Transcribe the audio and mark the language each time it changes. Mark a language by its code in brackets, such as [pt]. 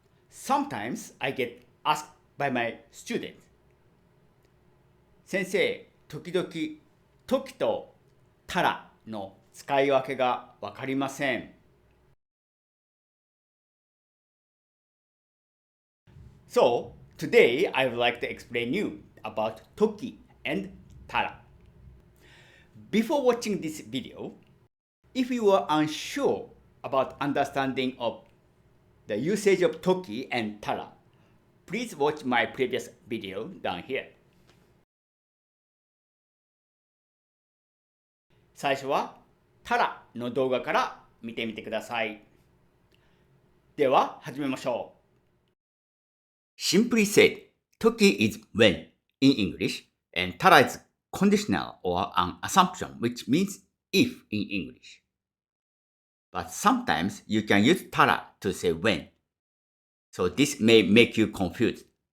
[en] Sometimes I get asked by my students. [ja] 先生、時々、時とたらの使い分けがわかりません。 [en] So, today I would like to explain you about toki and tara. Before watching this video, if you are unsure about understanding of the usage of toki and tara, please watch my previous video down here. [ja] 最初はタラの動画から見てみてください。では始めましょう。 [en] Simply said, Toki is when in English and Tara is conditional or an assumption, which means if in English. But sometimes you can use Tara to say when. So this may make you confused.